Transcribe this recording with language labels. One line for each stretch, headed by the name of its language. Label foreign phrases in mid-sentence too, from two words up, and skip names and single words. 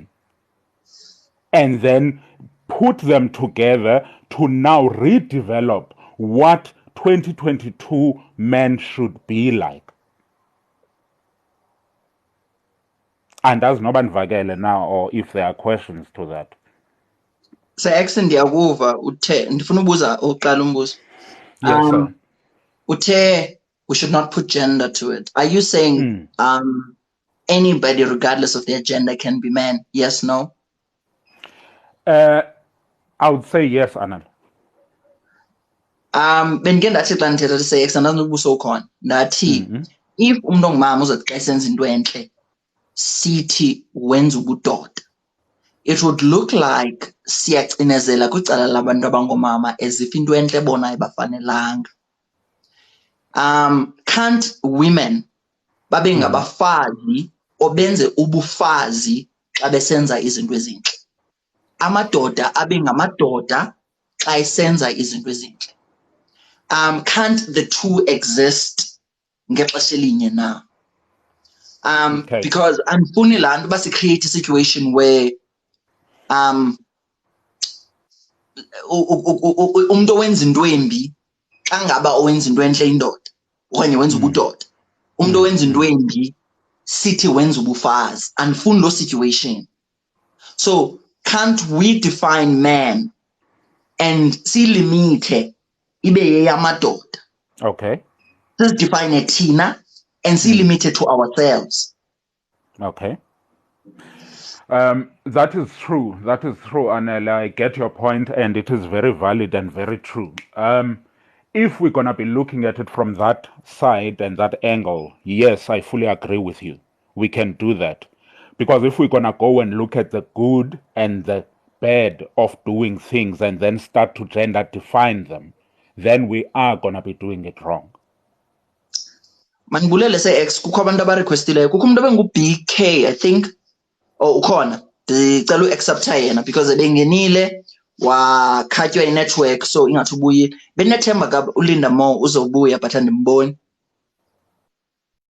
English: And then put them together to now redevelop what 2022 men should be like. And that's Noban Vagele now, or if there are questions to that.
Xhosa: So accent ndiyakuva uthe ndifuna ubuza uqala umbuzo.
English: Yes, sir. Uthe we should not put gender to it. Are you saying anybody regardless of their gender can be man? Yes, no? I would say yes, Anand.
Xhosa: Bengike ndathi xa ndithetha sex andazi ubuso ukhona ndathi if umuntu ongumama uzothi xa esenza into entle sithi wenza ubudoda,
English: it would look like
Xhosa: siyacinezela kwicala labantu abangomama
English: as if
Xhosa: into entle bona ayibafanelanga.
English: Can't women
Xhosa: babe ngabafazi obenze ubufazi xa besenza izinto ezintle? Amadoda abe ngamadoda xa esenza izinto ezintle.
English: Can't the two exist
Xhosa: ngexesha elinye
English: now?
Xhosa: Because andifuni laa nto basi
English: create a situation where
Xhosa: umuntu owenza into embi xa ngaba owenza into entle indoda okanye wenza ubudoda, umuntu owenza into embi sithi wenza ubufazi. Andifuni loo
English: situation. So can't we define man and
Xhosa: silimite ibe yeyamadoda?
English: Okay. Let's define it Tina and silimite it to ourselves. Okay. That is true. That is true, Anela. I get your point, and it is very valid and very true. If we're going to be looking at it from that side and that angle, yes, I fully agree with you. We can do that. Because if we're going to go and look at the good and the bad of doing things and then start to gender define them, then we are going to be doing it wrong.
Xhosa: Manibulele se ex kukho abantu abarequestileyo, kukho umuntu abengu-BK
English: I think
Xhosa: ukhona ndicela uaccepta yena because bengenile wakhatywa inetwork so ingathi ubuyile. Benethemba uLinda Mo uzobuya but andimboni.